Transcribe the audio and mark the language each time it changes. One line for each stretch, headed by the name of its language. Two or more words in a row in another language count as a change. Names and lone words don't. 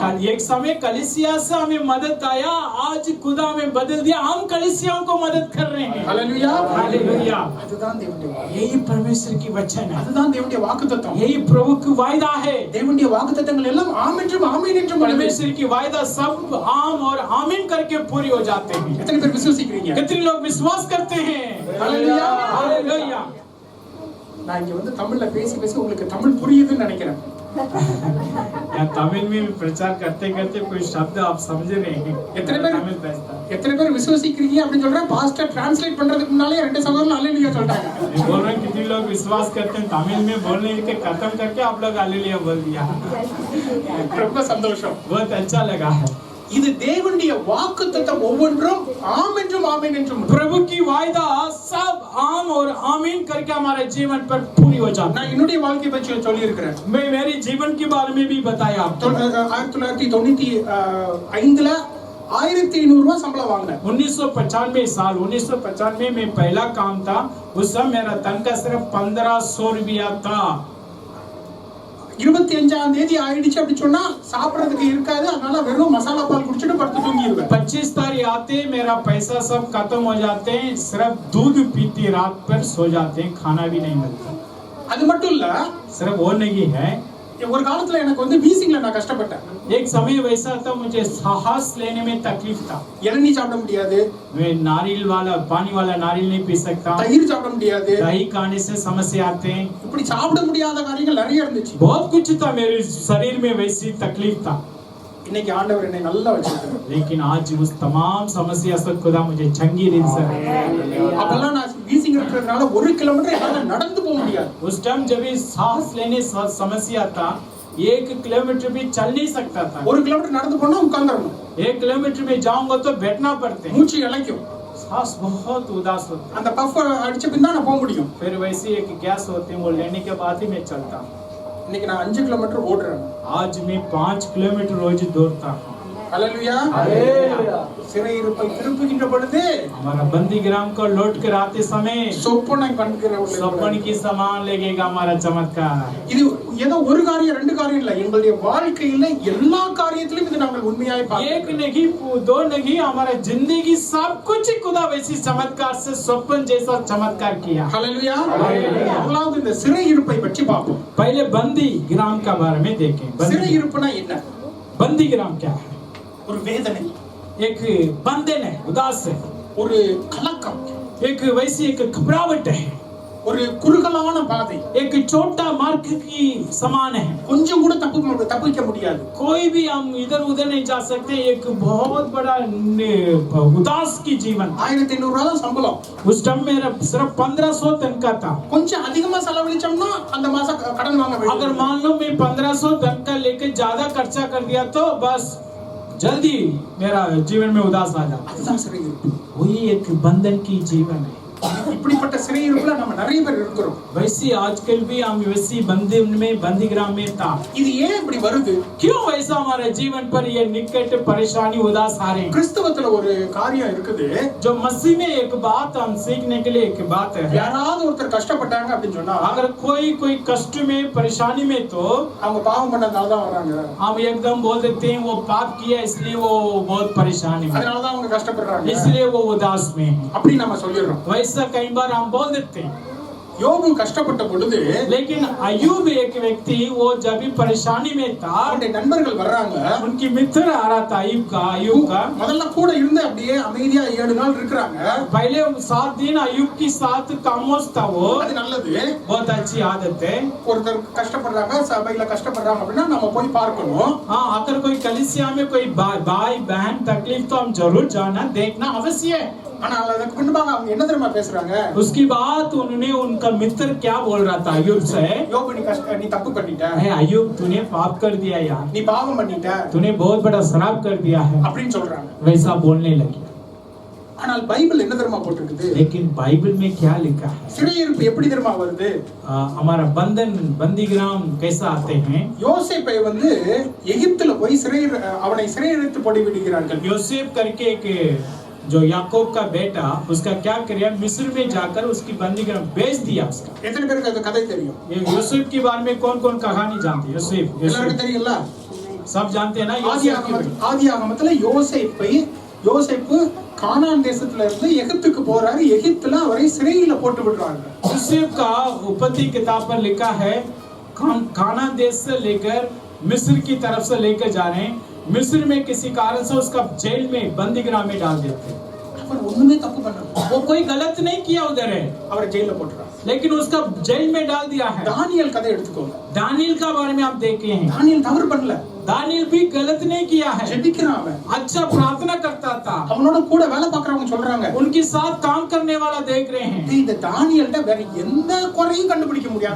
Hindi: कल एक समय कलीसिया से हमें मदद आया, आज खुदा हमें बदल दिया, हम कलीसियाओं को मदद कर रहे हैं।
Tamil: ஹalleluya.
Hindi: हालेलुया।
Tamil: அதுதான் தேவனுடைய வாக்கு.
Hindi: यही परमेश्वर की वचन है,
Tamil: அதுதான் தேவனுடைய வாக்குத்தத்தம்.
Hindi: यही प्रभु की वायदा है।
Tamil: தேவனுடைய வாக்குத்தத்தங்கள் எல்லாம் ஆம் என்றும் ஆமென் என்றும் வருமே.
Hindi: परमेश्वर की वायदा सब आम और आमीन करके पूरी हो जाते हैं।
Tamil: எத்தனை பேர் விசுவாசிக்கிறீங்க?
Hindi: कितने लोग विश्वास करते हैं? हालेलुया। हालेलुया।
Tamil: நான் இங்க வந்து தமிழ்ல பேசி உங்களுக்கு தமிழ் புரியுதுன்னு நினைக்கிறேன்.
Hindi: या तमिल में प्रचार करते करते कोई शब्द आप समझ रहे हैं?
Tamil: எத்தனை பேர்
Hindi: तमिल बेचता
Tamil: எத்தனை பேர் விசுவாசிக்கிறீங்க அப்படின்னு சொல்றேன்.
English: pastor translate
Tamil: பண்றதுக்கு முன்னாலே ரெண்டு சகோதரர்கள் அல்லேலூயா சொல்றாங்க.
Hindi: बोल रहे हैं, कितने लोग विश्वास करते हैं, तमिल में बोलने के खत्म करके आप लोग हालेलुया बोल दिया।
Tamil: ரொம்ப சந்தோஷம்.
Hindi: बहुत अच्छा लगा है।
Tamil: இது தேவனுடைய வாக்குத்தத்தம் ஒவ்வொன்றும் ஆம் என்றும் ஆமென் என்றும்.
Hindi: प्रभु की वायदा सब आम और आमीन करके हमारे जीवन पर पूरी हो जाती है।
Tamil: நான் என்னுடைய வாழ்க்கை பற்றி சொல்லி இருக்கிறேன்.
Hindi: मैं मेरे जीवन के बारे में भी बताया आपको।
Tamil: 1995ல 1500 ரூபாய் சம்பளம் வாங்கினேன்.
Hindi: 1995 साल 1995 में पहला काम था, उस समय मेरा तनख्वाह सिर्फ 1500 रुपया था।
Tamil: 25ஆம் தேதி ஆயிடுச்சு அப்படி சொன்னா சாப்பிடுறதுக்கு இருக்காது, அதனால வெறும் மசாலா பால் குடிச்சிட்டு படுத்து தூங்கிடுவேன்.
Hindi: 25 तारीख आते मेरा पैसा सब खत्म हो जाते हैं, सिर्फ दूध पीती रात पर सो जाते हैं, खाना भी नहीं मिलता।
Tamil: அது மட்டும் இல்ல,
Hindi: सिर्फ वो नहीं है,
Tamil: ஒரு காலத்துல எனக்கு வந்து வீசிங்ல நான் கஷ்டப்பட்டேன்.
Hindi: एक समय वैसा था मुझे सांस लेने में तकलीफ था।
Tamil: இளநீ சாப்பிட முடியாது,
Hindi: मैं नारियल वाला पानी वाला नारियल नहीं पी सकता,
Tamil: தயிர் சாப்பிட முடியாது,
Hindi: दही खाने से समस्या आते हैं,
Tamil: இப்படி சாப்பிட முடியாத காரியங்கள் நிறைய இருந்துச்சு.
Hindi: बहुत कुछ था, मेरे शरीर में वैसी तकलीफ था।
Tamil: இன்னைக்கு ஆண்டவர் என்னை நல்லா வச்சிருக்காரு.
Hindi: लेकिन आज उस तमाम समस्या से खुदा मुझे चंगी दिन से,
Tamil: அப்பெல்லாம் நான் வீசிங் இருக்கிறதுனால 1 கிலோமீட்டர் என்னால நடந்து போக முடியாது.
Hindi: उस टाइम जब ये सांस लेने समस्या था, 1 किलोमीटर भी चल नहीं सकता था।
Tamil: 1 கிலோமீட்டர் நடந்து போனா உட்கார்ந்துறணும்,
Hindi: 1 किलोमीटर में जाऊंगा तो बैठना पड़ते हैं,
Tamil: மூச்சு இளைக்கும்,
Hindi: सांस बहुत उदास होते हैं।
Tamil: அந்த பஃப் அடிச்ச பின் தான் நான் போக முடியும்.
Hindi: फिर वैसे एक गैस होते हैं, वो लेने के बाद ही मैं चलता हूँ।
Tamil: இன்னைக்கு நான் 5 கிலோமீட்டர் ஓடுறேன்.
Hindi: आज मैं 5 किलोमीटर रोज दौड़ता हूँ।
Tamil: ஹல்லேலூயா. சிறையிருப்பை திருப்புகின்ற பொழுது
Hindi: हमारा बंदी ग्राम को लौट कर आते समय
Tamil: சொப்பனை பண்ணுகிற
Hindi: सपन की सामान लगेगा हमारा चमत्कार।
Tamil: இது ஏதோ ஒரு காரியம் 2 காரியம் இல்ல, எங்களுடைய வாழ்க்கையில எல்லா காரியத்திலும் இது நாங்கள் உண்மையாய்
Hindi: एक
Tamil: பார்க்கிறோம்.
Hindi: नहीं 2 नहीं, हमारा जिंदगी सब कुछ खुदा वैसी चमत्कार से स्वप्न जैसा चमत्कार किया।
Tamil: ஹல்லேலூயா. முதலாவது இந்த சிறையிருப்பை பற்றி பார்ப்போம்.
Hindi: पहले बंदी ग्राम का बारे में देखें।
Tamil: சிறையிருப்புனா என்ன?
Hindi: बंदी ग्राम क्या है?
Tamil: ஒரு வேதனை,
Hindi: एक बंधन है, उदास है,
Tamil: ஒரு கலக்கம்,
Hindi: एक वैसी एक घबराहट है,
Tamil: ஒரு குறுகலான பாதை,
Hindi: एक छोटा मार्ग की समान है,
Tamil: கொஞ்சம் கூட தப்பிக்க முடியாது.
Hindi: कोई भी हम इधर उधर नहीं जा सकते। एक बहुत बड़ा उदास की जीवन।
Tamil: 1500 ரூபாய் தான் சம்பளம்.
Hindi: उस टाइम मेरा सिर्फ 1500 तनखा था।
Tamil: கொஞ்சம் அதிகமா செலவழிச்சோம்னா அந்த மாசம் கடன் வாங்க
Hindi: अगर
Tamil: வேண்டியது.
Hindi: मान लो मैं 1500 तनखा लेकर ज्यादा खर्चा कर दिया तो बस जल्दी मेरा जीवन में उदास आ जाता।
Tamil: அதுதான் சிறையிருப்பு.
Hindi: वही एक बंधन की जीवन है।
Tamil: இப்படிப்பட்ட சிறையிருப்புல நம்ம நிறைய பேர் இருக்கிறோம்.
Hindi: वैसी आजकल भी हम वैसी बंधन में बंदीग्राम में था।
Tamil: இது ஏன் இப்படி வருது?
Hindi: क्यों वैसा हमारे जीवन पर ये निकट परेशानी उदास आ रहे हैं?
Tamil: கிறிஸ்தவத்துல ஒரு காரியம் இருக்குது.
Hindi: जो मसीह में एक बात हम सीखने के लिए एक बात है,
Tamil: யாராவது ஒருத்தர் கஷ்டப்பட்டாங்க அப்படின்னு சொன்னா
Hindi: अगर कोई कष्ट में परेशानी में तो
Tamil: அவங்க பாவம் பண்ணதால தான் வராங்க,
Hindi: हम एकदम बोल देते हैं वो पाप किया इसलिए वो बहुत परेशानी में,
Tamil: அதனால தான் அவங்க கஷ்டப்படுறாங்க,
Hindi: इसलिए वो उदास में है।
Tamil: அப்படி நம்ம சொல்லிடுறோம்.
Hindi: वैसा कई बार हम बोल देते हैं।
Tamil: யோபு கஷ்டப்பட்ட பொழுது
Hindi: लेकिन अय्यूब एक व्यक्ति, वो जब भी परेशानी में था,
Tamil: அவருடைய நண்பர்கள் வர்றாங்க.
Hindi: उनकी मित्र आ रहा था अय्यूब का।
Tamil: முதல்ல கூட இருந்து அப்படியே அமைதியா 7 நாள் இருக்கிறாங்க.
Hindi: पहले 7 दिन अय्यूब के साथ खामोश था वो,
Tamil: அது நல்லது.
Hindi: बहुत अच्छी आदत है।
Tamil: ஒருத்தர் கஷ்டப்படுறாங்க, சபையில கஷ்டப்படுறாங்க அப்படின்னா நம்ம போய் பார்க்கணும்.
Hindi: हाँ, अगर कोई कलीसिया में कोई भाई बहन तकलीफ तो हम जरूर जाना देखना अवश्य है।
Tamil: ஆனா அதுக்கு பின்பாக அவங்க என்ன தெரியுமா பேசுறாங்க?
Hindi: उसकी बात उन्होंने उनका मित्र क्या बोल रहा था अय्यूब से,
Tamil: யோபு நீ தப்பு பண்ணிட்ட,
Hindi: अय्यूब तूने पाप कर दिया यार,
Tamil: நீ பாவம் பண்ணிட்ட
Hindi: तूने बहुत बड़ा शराब कर दिया है,
Tamil: அப்படின்னு சொல்றாங்க.
Hindi: वैसा बोलने लगे।
Tamil: ஆனால் பைபிள் என்ன தெரியுமா போட்டிருக்குது?
Hindi: लेकिन बाइबल में क्या लिखा है?
Tamil: சிறையிருப்பு எப்படி தெரியுமா வருது?
Hindi: हमारा बंधन बंदीग्राम कैसा आते हैं?
Tamil: யோசேப்பை வந்து எகிப்துல போய் அவனை சிறையிழைத்து போட்டு விடுகிறார்கள்.
Hindi: यूसुफ करके एक जो याकूब का बेटा, उसका क्या किया, मिस्र में जाकर उसकी बंदीग्राम बेच दिया उसका।
Tamil: எத்தனை பேருக்கு அந்த கதை தெரியும்?
Hindi: ये यूसुफ के बारे में कौन कौन कहानी जानते हैं?
Tamil: எல்லாருக்கும் தெரியும்ல?
Hindi: सब जानते हैं ना?
Tamil: ஆதியாகமத்துல யோசேப்பு கானான் தேசத்துல இருந்து எகிப்துக்கு போறாரு. எகிப்துல அவரை சிறையில போட்டு விடுறாங்க.
Hindi: यूसुफ का उत्पत्ति किताब पर लिखा है, कानान देश से लेकर मिस्र की तरफ से लेकर जा रहे हैं, मिस्र में किसी कारण से उसका जेल में बंदीग्राम में डाल देते।
Tamil: அவர் ஒண்ணுமே தப்பு பண்ணல,
Hindi: वो कोई गलत नहीं किया उधर है,
Tamil: அவரை ஜெயில போட்டுறாங்க.
Hindi: लेकिन उसका जेल में डाल दिया है।
Tamil: தானியேல் கதை எடுத்துக்கோங்க.
Hindi: दानियल का बारे में आप देखे हैं,
Tamil: தானியேல் தவறு பண்ணல,
Hindi: दानियल भी गलत नहीं किया है,
Tamil: ஜெபிக்கிறான் அவன்.
Hindi: अच्छा प्रार्थना करता था।
Tamil: அவனோட கூட வேலை பார்க்கறவங்க சொல்றாங்க,
Hindi: उनके साथ काम करने वाला देख रहे हैं,
Tamil: இந்த தானியேல்ட்ட வேற எந்த குறையும் கண்டுபிடிக்க முடியாது.